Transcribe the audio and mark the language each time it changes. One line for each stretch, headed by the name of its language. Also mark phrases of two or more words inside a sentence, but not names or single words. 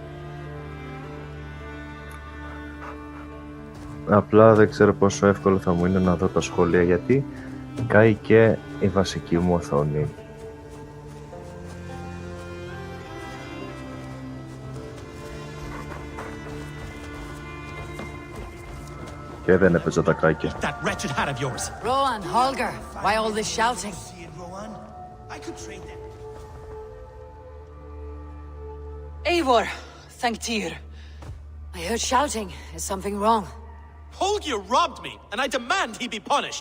Greek: Απλά δεν ξέρω πόσο εύκολο θα μου είναι να δω τα σχόλια, γιατί κάει και η βασική μου οθόνη. Και δεν έπαιζα τα κάκια.
English: Rowan, Holger, why all this shouting? Eivor, thank Tyr. I heard shouting. Is something wrong? Holger robbed me, and I demand he be punished.